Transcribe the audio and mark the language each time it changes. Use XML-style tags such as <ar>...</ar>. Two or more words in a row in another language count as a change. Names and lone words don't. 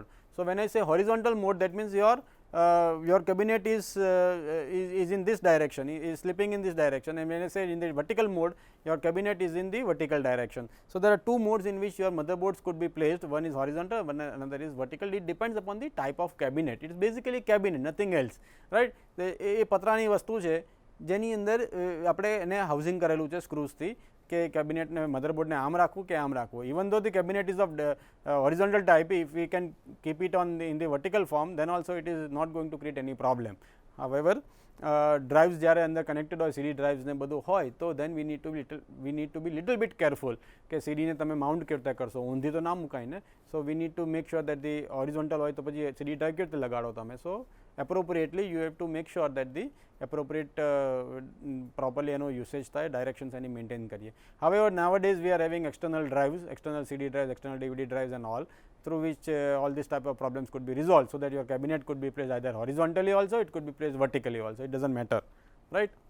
<en>So, when I say horizontal mode, that means your cabinet is in this direction, is slipping in this direction, and when I say in the vertical mode, your cabinet is in the vertical direction. So, there are 2 modes in which your motherboards could be placed, one is horizontal, another is vertical. It depends upon the type of cabinet. It is basically cabinet, nothing else, right.</en> <gu>એ પતરાની વસ્તુ છે જેની અંદર આપણે એને હાઉસિંગ કરેલું છે સ્ક્રૂઝથી કે કેબિનેટ ને મધરબોર્ડ ને આમ રાખવું કે આમ રાખવું.</gu> <en>Even though the cabinet is of horizontal type, if we can keep it on in the vertical form, then also it is not going to create any problem. However, drives</en> <gu>જ્યારે અંદર કનેક્ટેડ હોય,</gu> <en>CD drives</en> <gu>ને બધું હોય, તો</gu> <en>then we need to be little bit careful</en> <gu>કે CD ને તમે માઉન્ટ કેવી રીતે કરશો, ઊંધી તો ના મુકાય ને.</gu> <en>So, we need to make sure that the horizontal</en> <gu>હોય તો પછી</gu> <en>CD drive</en> <gu>કેવી રીતે લગાડો તમે.</gu> <en>So, appropriately you have to make sure that the appropriate properly usage થાય, directions any maintain કરીએ. However, nowadays we are having external drives, external CD drives, external DVD drives and all, through which all these type of problems could be resolved. So, that your cabinet could be placed either horizontally also, it could be placed vertically also, it does not matter, right.</en>